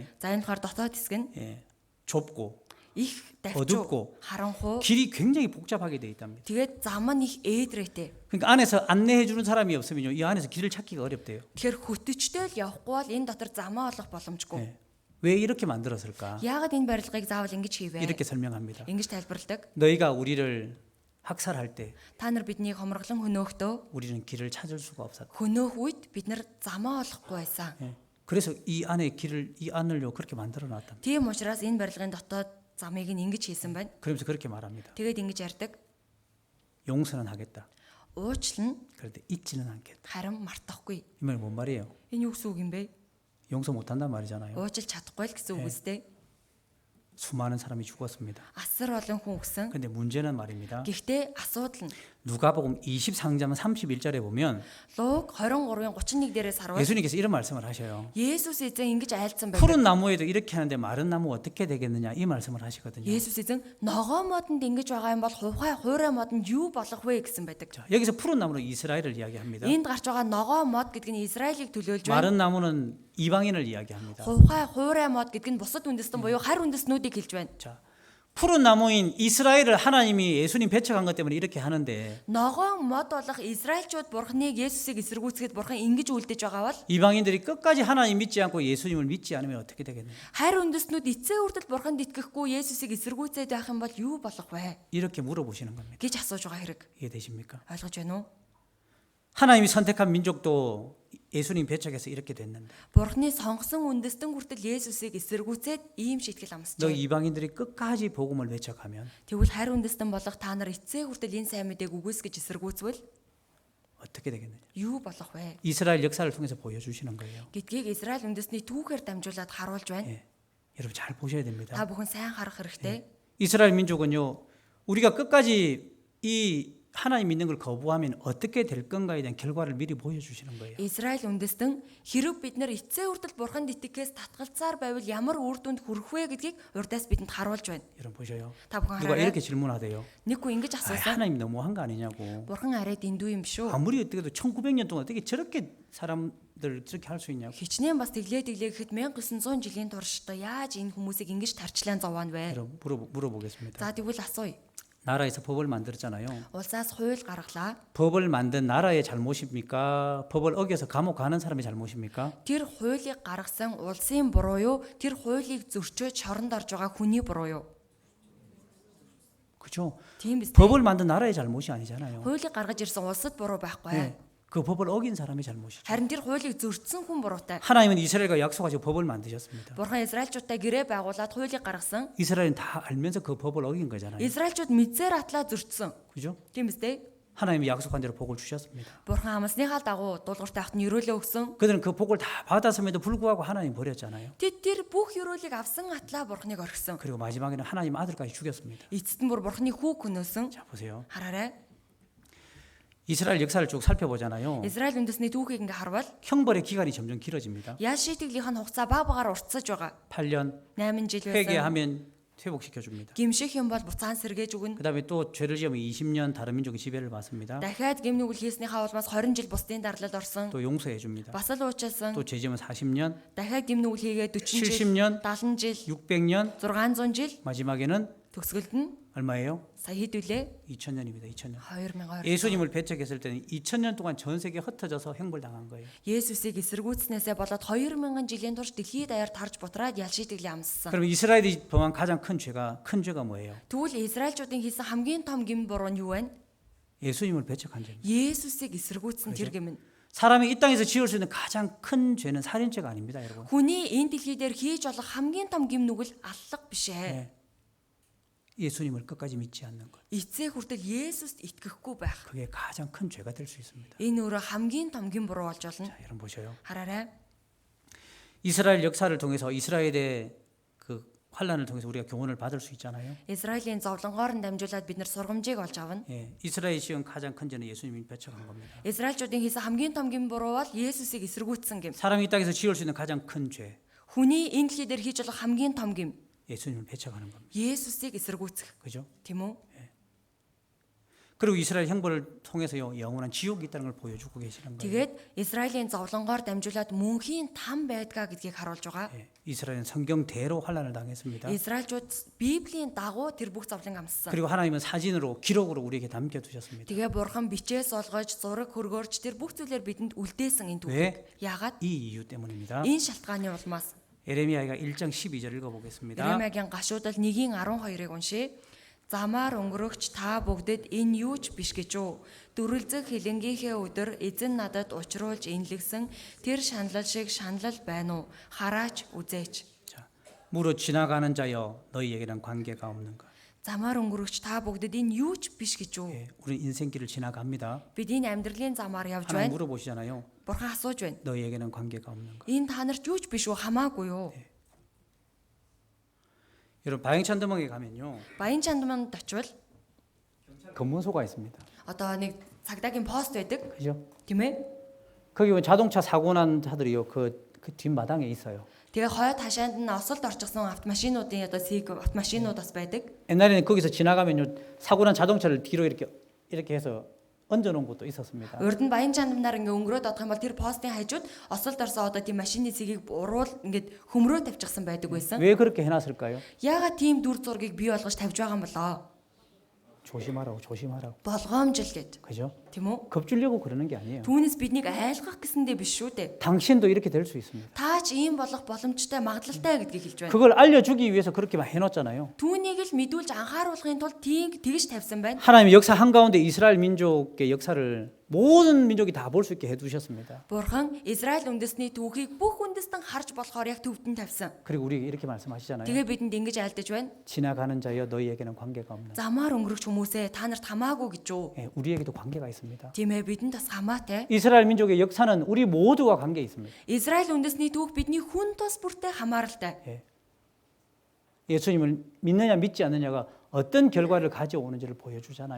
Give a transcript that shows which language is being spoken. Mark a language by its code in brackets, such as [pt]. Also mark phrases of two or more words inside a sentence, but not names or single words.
[mn] За энэ болохоор дотоод хэсэг нь [ko] 예. 좁고 [mn] их [ko] 어둡고 [mn] давчуу, харанхуу. [ko] 길이 굉장히 복잡하게 돼 있답니다. [mn] Тэгээд зам нь их ээдрээтэй. [ko] 그러니까 안에서 안내해 주는 사람이 없으면요. 이 안에서 길을 찾기가 어렵대요. [mn] Тэгэхээр хөтөчтэй л явахгүй бол энэ дотор замаа олох боломжгүй. [ko] 예. 왜 이렇게 만들었을까? [mn] Яагаад энэ барилгыг заавал ингэж хийвэ? [ko] 이렇게 설명합니다. [mn] Ингэж тайлбарладаг. [ko] 너희가 우리를 학살할 때 [mn] Та нар биднийг хомроглон хөнөөхтөө [ko] 우리는 길을 찾을 수가 없었다. [mn] хөнөөх үед бид нар замаа олохгүй байсан. [ko] 예. 그래서 이 안에 이 안을요 그렇게 만들어 놨답니다. [mn] Тийм учраас энэ барилгын дотоод замыг нь ингэж хийсэн байна. [ko] 그러면서 그렇게 말합니다. [mn] Тэгээд ингэж ярьдаг. [ko] 용서는 하겠다. [mn] Уучлан [ko] 그런데 잊지는 않겠다. [mn] харин мартахгүй. [ko] 이 말이 뭔 말이에요? [mn] Энэ юу гэсэн үг юм бэ? [ko] 용서 못한단 말이잖아요. [mn] Уучлж чадахгүй л гэсэн үг үстэй. [ko] 수많은 사람이 죽었습니다. [mn] Асар олон хүн өгсөн. [ko] 근데 문제는 말입니다. [mn] Гэхдээ асуудал нь [ko] 누가복음 23장 31절에 보면 [mn] Луг 23-ын 31 дээрээс харуул [ko] 예수님께서 이런 말씀을 하셔요. [mn] Есүс эзэн ингэж айлцсан байдаг. [ko] 푸른 나무에도 이렇게 하는데 마른 나무 어떻게 되겠느냐 이 말씀을 하시거든요. [mn] Есүс эзэн ногоо модонд ингэж байгаа юм бол хуурай модонд юу болох вэ гэсэн байдаг. [ko] 자, 여기서 푸른 나무는 이스라엘을 이야기합니다. [mn] Энд гарч байгаа ногоо мод гэдэг нь Израилийг төлөөлж байна. [ko] 마른 나무는 이방인을 이야기합니다. [mn] хуурай мод гэдэг нь бусад үндэстэн буюу харь үндэстнүүдийг хэлж байна. [ko] 자, 푸른 나무인 이스라엘을 하나님이 예수님 배척한 것 때문에 이렇게 하는데 [mn] Ногоон мод болох Израильчууд бурхныг Есүсийг эсэргүүцгээд бурхан ингэж үлдэж байгаа бол [ko] 이방인들이 끝까지 하나님 믿지 않고 예수님을 믿지 않으면 어떻게 되겠느냐 [mn] харь үндэстнүүд эцсийн хүртэл бурханд итгэхгүй Есүсийг эсэргүүцээд байх юм бол юу болох вэ [ko] 이렇게 물어보시는 겁니다. [mn] гэж асууж байгаа хэрэг. [ko] 이해되십니까? [mn] ойлгож байна уу? [ko] 하나님이 선택한 민족도 예수님 배척해서 이렇게 됐는데 [mn] Бурхны сонгосон үндэстэн хүртэл Есүсийг эсэргүүцээд ийм шийтгэл [ko] 너 [mn] амсжээ. [ko] 이방인들이 끝까지 복음을 배척하면 [mn] Тэгвэл харь үндэстэн болох та нар эцсийн хүртэл энэ сайн мэдээг үгүйсгэж эсэргүүцвэл [ko] 어떻게 되겠느냐 [mn] юу болох вэ? [ko] 이스라엘 역사를 통해서 보여주시는 거예요. [mn] Гэдгийг Израиль үндэстний түүхээр дамжуулаад харуулж байна. [ko] 예. 여러분 잘 보셔야 됩니다. [mn] Та бүхэн сайн харах хэрэгтэй. [ko] 이스라엘 민족은요 우리가 끝까지 이 하나님 믿는 걸 거부하면 어떻게 될 건가에 대한 결과를 미리 보여주시는 거예요. [mn] Израиль үндэстэн хэрэг бид нар эцсийн хүртэл бурханд итгэхээс татгалцаар байвал ямар үр дүнд хүрэх вэ гэдгийг урдаас бидэнд харуулж байна. [ko] 여러분 보셔요. [mn] Та бүхэн [ko] 누가 [mn] хараарай. [ko] 이렇게 질문하대요. [mn] Нэг хүн ингэж [ko] 아, [mn] асуусан. [ko] 하나님 너무한 거 아니냐고. [mn] Бурхан арай дэндүү юм шүү. [ko] 아무리 어떻게도 1900년 동안 어떻게 저렇게 사람들 저렇게 할 수 있냐고. [mn] Хичнээн бас тэглээ гэхэд 1900 жилийн турш та яаж энэ хүмүүсийг ингэж тарчлаан зовоон вэ? [ko] 여러분 물어보겠습니다. [mn] За тэгвэл асууя. [ko] 나라에서 법을 만들었잖아요. [mn] Улсаас хууль гаргалаа. [ko] 법을 만든 나라의 잘못입니까? 법을 어겨서 감옥 가는 사람의 잘못입니까? [mn] Тэр хуулийг гаргасан улсын буруу юу? Тэр хуулийг зөрчөөд шоронд орж байгаа хүний буруу юу? [ko] 그렇죠. [mn] Тийм биз дээ. [ko] 법을 만든 나라의 잘못이 아니잖아요. [mn] Хуулийг гаргаж ирсэн улсад буруу байхгүй. [ko] 예, 그 법을 어긴 사람의 잘못이죠. [mn] Харин тэр хуулийг зөрчсөн хүн буруутай. [ko] 하나님은 이스라엘과 약속하시고 법을 만드셨습니다. [mn] Бурхан Израильчуудтай гэрээ байгуулад хуулийг гаргасан. [ko] 이스라엘은 다 알면서 그 법을 어긴 거잖아요. [mn] Израильчууд мэдсээр атлаа зөрчсөн. [ko] 그죠? [mn] Тийм биз дээ. [ko] 하나님이 약속한 대로 복을 주셨습니다. [mn] Бурхан амсныхаа дагуу дуулуурт авахт нь өрөөлөө өгсөн. [ko] 그들은 그 복을 다 받았음에도 불구하고 하나님 버렸잖아요. [mn] Тэд тэр бүх өрөөлийг авсан атлаа Бурханыг орхисон. [ko] 그리고 마지막에는 하나님 아들까지 죽였습니다. [mn] Эцэст нь бүр Бурханы хүү хөнөөсөн. [ko] 자, 보세요. [mn] Хараарай. [ko] 이스라엘 역사를 쭉 살펴보잖아요. [mn] Израиль үндэсний түүхийг ингээ харвал [ko] 형벌의 기간이 점점 길어집니다. [mn] ял шийтгэлийн хугацаа баг багаар уртсаж байгаа. [ko] 8년 [mn] 8 жил байсан. [ko] 회개하면 회복시켜 줍니다. [mn] Гимших юм бол буцаан сэргээж өгнө. [ko] 그다음에 또 죄를 지으면 20년 다른 민족의 지배를 받습니다. [mn] Дахиад гим нүгэл хийснийхаа улмаас 20 жил бусдын дарлал орсон. [ko] 또 용서해 줍니다. [mn] Бас л уучлсан. [ko] 또 죄 지으면 40년, [mn] Дахиад гим нүгэл хийгээд 40 жил, [ko] 70년, [mn] 70 жил, [ko] 600년, [mn] 600 жил [ko] 마지막에는 [mn] төгсгөлд нь [ko] 얼마예요? [mn] сая хэд үлээ? [ko] 2000년입니다. 2000년. [mn] 2000. [ko] 예수님을 배척했을 때는 2000년 동안 전 세계에 흩어져서 형벌당한 거예요. [mn] Есүсийг эсэргүүцснээсээ болоод 2000 жилийн турш дэлхийд даяар тарж бутраад ял шийтгэлийн амссан. [ko] 그럼 이스라엘이 범한 가장 큰 죄가 뭐예요? [mn] Тэгвэл Израильчуудын хийсэн хамгийн том гим буруу нь юу вэ? [ko] 예수님을 배척한 죄입니다. [mn] Есүсийг эсэргүүцсэн тэр гим нь. [ko] 사람이 이 땅에서 지을 수 있는 가장 큰 죄는 살인죄가 아닙니다, 여러분. [mn] Хүний энэ дэлхий дээр хийж болох хамгийн том гим нүгэл аллах биш ээ. [ko] 네. 예수님을 끝까지 믿지 않는 것. [mn] Эцээ хүртэл Есүст итгэхгүй байх. [ko] 그게 가장 큰 죄가 될 수 있습니다. [mn] Энэ өөрөө хамгийн том гим буруу болж болно. [ko] 자, 여러분 보셔요. [mn] Хараарай. [ko] 이스라엘 역사를 통해서 이스라엘의 그 환란을 통해서 우리가 교훈을 받을 수 있잖아요. [mn] Израилийн зовлонгоор нь дамжуулаад бид нар сургамжийг олж авна. [ko] 예, 이스라엘이 지은 가장 큰 죄는 예수님이 배척한 겁니다. [mn] Израильчуудын хийсэн хамгийн том гим буруу бол Есүсийг эсэргүүцсэн гим. [ko] 사람이 이 땅에서 지을 수 있는 가장 큰 죄, [mn] Хүний энэ дэлхий дээр хийж болох хамгийн том гим [ko] 예수님을 배척하는 겁니다. [mn] Есүсийг эсэргүүцэх. [ko] 그죠? [mn] Тийм үү? [ko] 그리고 이스라엘 형벌을 통해서요 영원한 지옥이 있다는 걸 보여주고 계시는 거예요. [mn] Тэгээд Израилийн зовлонгоор дамжуулаад мөнхийн там байдгаа гэдгийг харуулж байгаа. [ko] 예, 이스라엘은 성경대로 환란을 당했습니다. [mn] Израильчууд Библийн дагуу тэр бүх зовлон амссан. [ko] 그리고 하나님은 사진으로 기록으로 우리에게 남겨두셨습니다. [mn] Тэгээ бурхан бичээс олгож зураг хөргөөрч тэр бүх зүйлээр бидэнд үлдээсэн энэ [ko] 왜? [mn] түүхийг. Яагаад? [ko] 이 이유 때문입니다. [mn] Энэ шалтгааны улмаас [ko] 에레미야가 1장 12절 읽어보겠습니다. [mn] Иремягийн гашуудал 1:12-ыг уншия. Замаар өнгөрөгч та бүгдэд энэ юу ч биш гэж үү? Дүрлзэх хилэнгийнхээ өдөр эзэн надад учруулж инлэгсэн тэр шаналл шиг шаналл байна уу? Хараач үзээч. [ko] 자, 무릇 지나가는 자여 너희에게는 관계가 없는 것. [mn] Замаар өнгөрөгч та бүгдэд энэ юу ч биш гэж үү? [ko] 예, 우리 인생길을 지나갑니다. [mn] Бид энэ амьдралын замаар явж [ko] 하나님 [mn] байна. [ko] 물어보시잖아요. [mn] Бурхан асууж байна. [ko] 너희에게는 관계가 없는 것. [mn] Энэ та нарт юу ч биш үү? Хамаагүй юу? [ko] 여러분 바행찬드멍에 가면요 [mn] Баян чандманд очивол [ko] 검문소가 있습니다. [mn] одоо нэг цагдаагийн пост байдаг. [ko] 그죠? [mn] Тийм ээ? [ko] 거기 보면 자동차 사고 난 차들이요 그 뒷마당에 있어요. [mn] Тэгээ хойд хашаанд нь осолд орчихсон автомашинуудын одоо сиг автомашинууд бас байдаг. [ko] 옛날에는 거기서 지나가면요 사고 난 자동차를 뒤로 이렇게 해서 얹어놓은 것도 있었습니다. [mn] Урд нь баян чандмаар ингээ өнгөрөөд одох юм бол тэр постын хажууд осолд орсон одоо тийм машины цэгийг уруул ингээд хөмрөө тавьчихсан байдаг байсан. [ko] 왜 그렇게 해놨을까요? [mn] Яагаад тийм дүр зургийг бий болгож тавьж байгаа юм болоо? [ko] 조심하라고. [mn] Болгоомжл гэд. [ko] 그죠? [mn] Тийм үү? [ko] 겁주려고 그러는 게 아니에요. [mn] Түүнээс биднийг айлгах гэсэндээ биш шүү дээ. [ko] 당신도 이렇게 될 수 있습니다. [mn] Таач ийм болох боломжтой магадлалтай гэдгийг хэлж байна. [ko] 그걸 알려주기 위해서 그렇게 해놨잖아요. [mn] Түүнийг л мэдүүлж анхааруулахын тулд тэгж тавьсан байна. [ko] 하나님의 역사 한가운데 이스라엘 민족의 역사를 모든 민족이 다 볼 수 있게 해두셨습니다. [mn] Бурхан Израиль үндэсний түүхийг бүх үндэстэн харж болохоор яг төвдөн тавьсан. [ko] 그리고 우리 이렇게 말씀하시잖아요. [mn] Тэгээ бидэнд ингэж айлдаж байна. [ko] 지나가는 자여 너희에게는 관계가 없는. [mn] Замаар өнгөрөх хүмүүсээ та нарт хамаагүй гэж үү? [ko] 예, 우리에게도 관계가 있습니다. [mn] Тийм ээ бидэнд бас хамаатай. [ko] 이스라엘 민족의 역사는 우리 모두와 관계 있습니다. [mn] Израиль үндэсний түүх бидний хүн тус бүртэй хамааралтай. [ko] 예. 예수님을 믿느냐 믿지 않느냐가 어떤 결과를 가져오는지를 보여주잖아요.